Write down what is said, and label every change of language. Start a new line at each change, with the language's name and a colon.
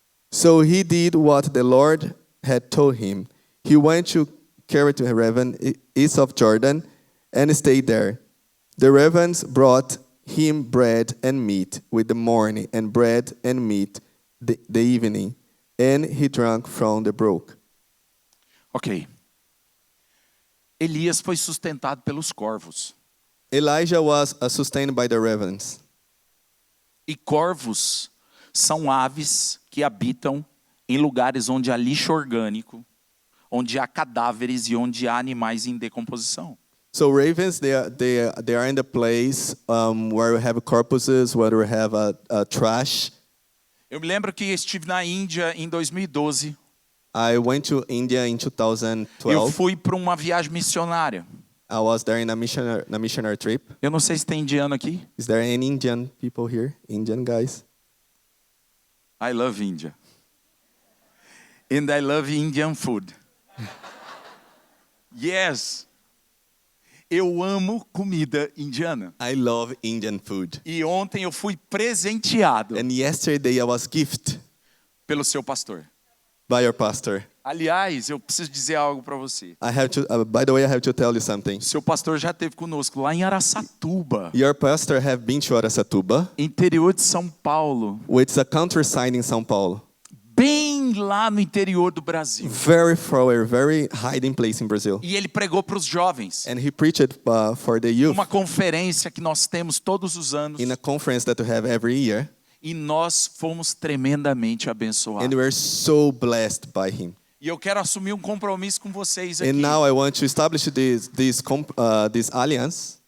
English: So he did what the Lord had told him. He went to carrot raven east of Jordan, and stayed there. The ravens brought him bread and meat with the morning, and bread and meat the evening, and he drank from the brook. Ok.
Portuguese: Elias foi sustentado pelos corvos.
English: Elijah was sustained by the ravens.
Portuguese: E corvos são aves que habitam em lugares onde há lixo orgânico, onde há cadáveres e onde há animais em decomposição.
English: So ravens, they are in the place where we have corpses, where we have trash.
Portuguese: Eu me lembro que estive na Índia em 2012.
English: I went to India in
Portuguese: Eu
English: 2012.
Portuguese: fui para uma viagem missionária.
English: I was there in a missionary trip.
Portuguese: Eu não sei se tem indiano aqui.
English: Is there any Indian people here? Indian guys? I love India. And I love Indian food.
Portuguese: Yes. Eu amo comida indiana.
English: I love Indian food.
Portuguese: E ontem eu fui presenteado
English: And yesterday I was gifted
Portuguese: pelo seu pastor.
English: by your pastor.
Portuguese: Aliás, eu preciso dizer algo para você.
English: I have to. By the way, I have to tell you something.
Portuguese: Seu pastor já esteve conosco lá em Araçatuba,
English: Your pastor have been to Araçatuba,
Portuguese: interior de São Paulo,
English: which is a countryside in São Paulo,
Portuguese: bem lá no interior do Brasil.
English: very far away, very hiding place in Brazil.
Portuguese: E ele pregou para os jovens.
English: And he preached for the youth
Portuguese: Uma conferência que nós temos todos os anos.
English: in a conference that we have every year,
Portuguese: E nós fomos tremendamente abençoados.
English: and we are so blessed by him.
Portuguese: E eu quero assumir um compromisso com vocês aqui.
English: And now I want to establish this alliance.